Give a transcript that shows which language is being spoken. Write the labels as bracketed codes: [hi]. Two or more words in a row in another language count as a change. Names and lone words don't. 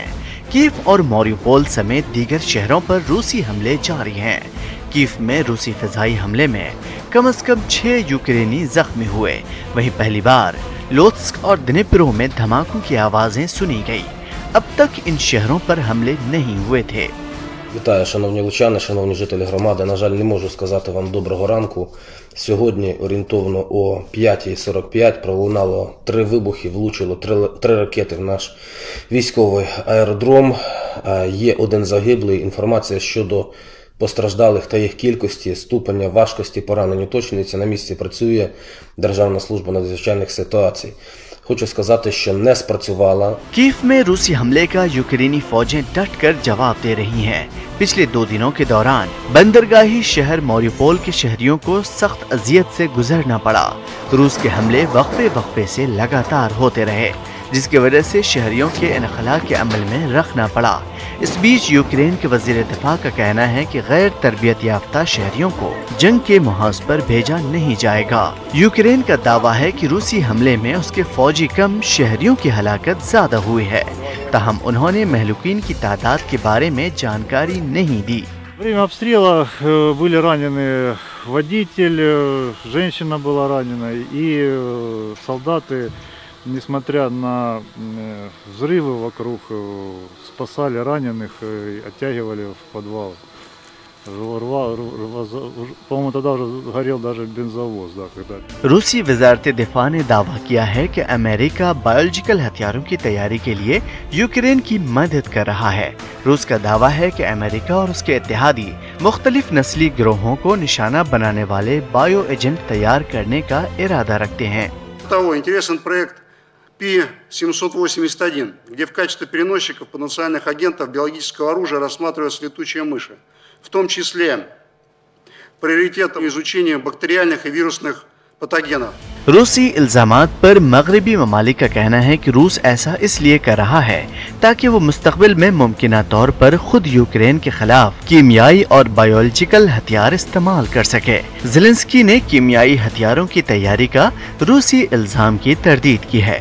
[ur] کیف اور ماریوپول سمیت دیگر شہروں پر روسی حملے جاری ہیں. کیف میں روسی فضائی حملے میں کم سے کم 6 یوکرینی زخمی ہوئے. وہیں پہلی بار لوتسک اور دنیپرو میں دھماکوں کی آوازیں سنی گئی. اب تک ان شہروں پر حملے نہیں ہوئے تھے. [uk] Вітаю, шановні лучани, шановні жителі громади. На жаль, не можу сказати вам доброго ранку. Сьогодні орієнтовно о 5:45 пролунало 3 вибухи, влучило 3 ракети в наш військовий аеродром. Є один загиблий. Інформація щодо постраждалих та їх кількості, ступеня важкості поранень уточнюється. На місці працює Державна служба надзвичайних ситуацій. хочу сказати, що не спрацювала। [ur] کیف میں روسی حملے کا یوکرینی فوجیں ڈٹ کر جواب دے رہی ہیں. پچھلے 2 دنوں کے دوران بندرگاہی شہر ماریوپول کے شہریوں کو سخت اذیت سے گزرنا پڑا. روس کے حملے وقفے سے لگاتار ہوتے رہے، جس کی وجہ سے شہریوں کے انخلا کے عمل میں رکھنا پڑا. اس بیچ یوکرین کے وزیر دفاع کا کہنا ہے کہ غیر تربیت یافتہ شہریوں کو جنگ کے محاذ پر بھیجا نہیں جائے گا. یوکرین کا دعویٰ ہے کہ روسی حملے میں اس کے فوجی کم، شہریوں کی ہلاکت زیادہ ہوئی ہے. تاہم انہوں نے مہلوکین کی تعداد کے بارے میں جانکاری نہیں دی. [ru] Во время обстрела были ранены водитель, женщина была ранена, и солдаты, несмотря на взрывы вокруг, спасали раненых и оттягивали в подвал. По-моему, тогда уже горел даже бензовоз, да, когда... [ur] روسی وزارت دفاع نے دعویٰ کیا ہے کہ امریکہ بائیولوجیکل ہتھیاروں کی تیاری کے لیے یوکرین کی مدد کر رہا ہے. روس کا دعویٰ ہے کہ امریکہ اور اس کے اتحادی مختلف نسلی گروہوں کو نشانہ بنانے والے [en] bio agent [ur] تیار کرنے کا ارادہ رکھتے ہیں. [ru] Интересен проект Пи-781, где в качестве переносчиков потенциальных агентов биологического оружия рассматриваются летучие мыши, в том числе приоритетом изучения бактериальных и вирусных पतोगेनов। [ur] روسی الزامات پر مغربی ممالک کا کہنا ہے کہ روس ایسا اس لیے کر رہا ہے تاکہ وہ مستقبل میں ممکنہ طور پر خود یوکرین کے خلاف کیمیائی اور بائیولوجیکل ہتھیار استعمال کر سکے. زیلنسکی نے کیمیائی ہتھیاروں کی تیاری کا روسی الزام کی تردید کی ہے.